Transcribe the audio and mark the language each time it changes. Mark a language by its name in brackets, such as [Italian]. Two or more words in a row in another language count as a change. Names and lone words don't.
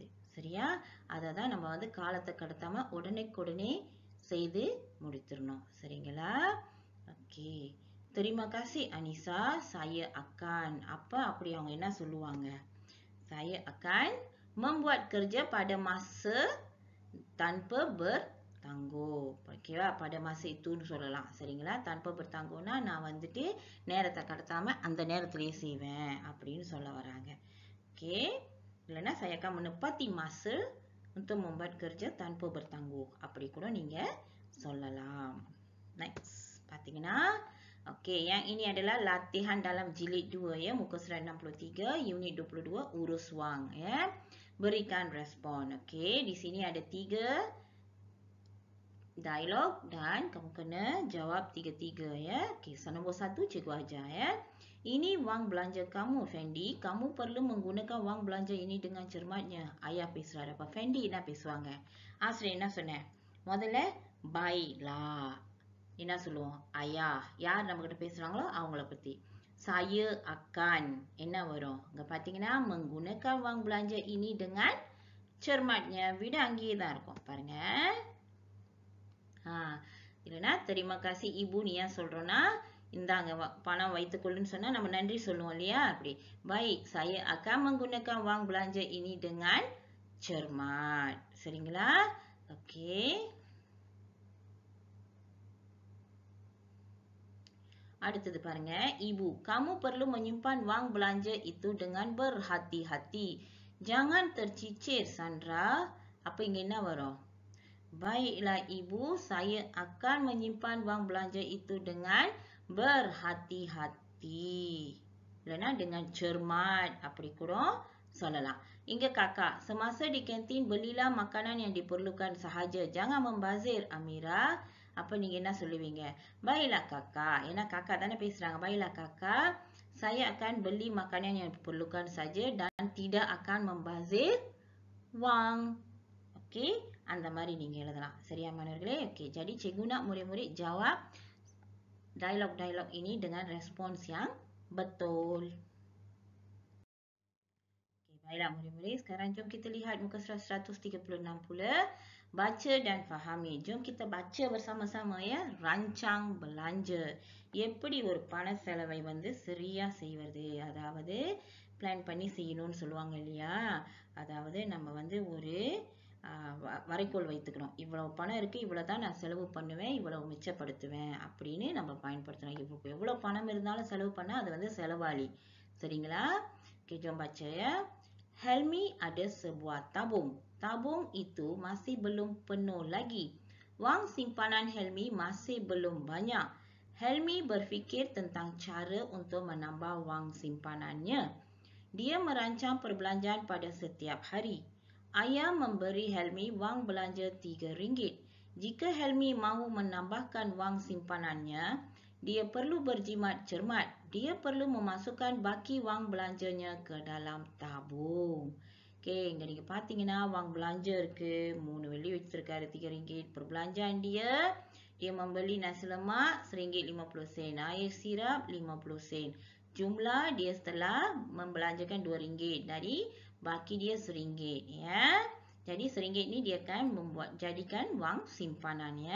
[Tamil] சரியா? அதை தான் நம்ம வந்து காலத்தை கடத்தாம உடனே செய்து முடித்திரணும். சரிங்களா? ஓகே. [Malay] Terima kasih Anissa, saya akan apa [Tamil] அப்படி அவங்க என்ன சொல்லுவாங்க? [Malay] Saya akan membuat kerja pada masa tanpa bertangguh. [Tamil] ஓகேவா? [Malay] pada masa [Tamil] இதுன்னு சொல்லலாம். சரிங்களா? [Malay] tanpa bertangguh [Tamil] னா நான் வந்துட்டு நேரத்தை கடத்தாம அந்த நேரத்திலேயே செய்வேன் அப்படின்னு சொல்ல வராங்க. ஓகே. [Malay] இல்லைன்னா saya akan menepati masa untuk membuat kerja tanpa bertangguh. [Tamil] அப்படி கூட நீங்க சொல்லலாம். Next. [Malay] பார்த்தீங்கன்னா okey, yang ini adalah latihan dalam jilid 2 ya, muka surat 63, unit 22, urus wang ya. Berikan respon. Okey, di sini ada 3 dialog dan kamu kena jawab 3-3 ya. Okey, so nombor 1 cikgu ajar ya. Ini wang belanja kamu, Fendi. Kamu perlu menggunakan wang belanja ini dengan cermatnya. [Tamil] Ayah பேசுறாரு. அப்ப Fendi என்ன பேசுவாங்க? ஆசிரியர் என்ன சொன்னேன்? முதல்ல baiklah. என்ன சொல்லுவோம்? ஐயா. யார் நம்ம கிட்ட பேசுறாங்களோ அவங்கள பத்தி. [Malay] Saya akan [Tamil] என்ன வரும்? இங்க பாத்தீங்கன்னா [Malay] menggunakan wang belanja ini dengan cermatnya. [Tamil] விட அங்கேயே தான் இருக்கும். பாருங்க. இல்லைன்னா [Malay] terima kasih ibu ni yang [Tamil] சொல்றோம்னா இந்தாங்க பணம் வைத்துக்கொள்ளுன்னு சொன்னா நம்ம நன்றி சொல்லுவோம் இல்லையா? அப்படி. [Malay] Baik, saya akan menggunakan wang belanja ini dengan cermat. [Tamil] சரிங்களா? ஓகே. அடுத்தது பாருங்க. [Malay] Ibu, kamu perlu menyimpan wang belanja itu dengan berhati-hati. Jangan tercicir, Sandra. [Tamil] Apa இங்க என்ன வரும்? [Malay] Baiklah ibu, saya akan menyimpan wang belanja itu dengan berhati-hati. இல்லைன்னா dengan cermat. [Tamil] அப்படி கூட சொல்லலாம். [Malay] இங்க kakak, semasa di kantin belilah makanan yang diperlukan sahaja. Jangan membazir, Amira. [Tamil] அப்ப நீங்க என்ன சொல்லுவீங்க? [Malay] Baiklah kakak. [Tamil] ஏன்னா kakak தானே பேசுறாங்க. [Malay] Baiklah kakak, saya akan beli makanan yang diperlukan saja dan tidak akan membazir wang. Okey, [Tamil] அந்த மாதிரி நீங்க எழுதலாம். சரியா மாணவர்களே? [Malay] Okey, jadi cikgu nak murid-murid jawab dialog-dialog ini dengan respons yang betul. Okey, baiklah murid-murid. Sekarang jom kita lihat muka surat 136 pula. Baca dan fahami. Jom kita baca bersama-sama ya. Rancang belanja. [Tamil] எப்படி ஒரு பண செலவை வந்து சரியா செய்வது? அதாவது பிளான் பண்ணி செய்யணும்னு சொல்லுவாங்க இல்லையா? அதாவது நம்ம வந்து ஒரு வரைகோல் வைத்துக்கணும். இவ்வளவு பணம் இருக்கு, இவ்வளவு தான் நான் செலவு பண்ணுவேன், இவ்வளவு மிச்சப்படுத்துவேன் அப்படின்னு நம்ம பயன்படுத்தணும். எவ்வளவு பணம் இருந்தாலும் செலவு பண்ணா அது வந்து செலவாளி. சரிங்களா? [Malay] Okay, jom baca ya. Helmi ada sebuah tabung. Tabung itu masih belum penuh lagi. Wang simpanan Helmi masih belum banyak. Helmi berfikir tentang cara untuk menambah wang simpanannya. Dia merancang perbelanjaan pada setiap hari. Ayah memberi Helmi wang belanja RM3. Jika Helmi mahu menambahkan wang simpanannya, dia perlu berjimat cermat. Dia perlu memasukkan baki wang belanjanya ke dalam tabung. [Tamil] Okay, இங்க நீங்க பாத்தீங்கன்னா [Malay] wang belanja [Tamil] இருக்கு. 3 வெள்ளி வச்சிருக்காரு, [Malay] RM3. Perbelanjaan dia membeli nasi lemak RM1.50, air sirap RM50. Jumlah dia setelah membelanjakan RM2. Dari baki dia RM1 ya. Jadi RM1 ni dia akan jadikan wang simpanan ya.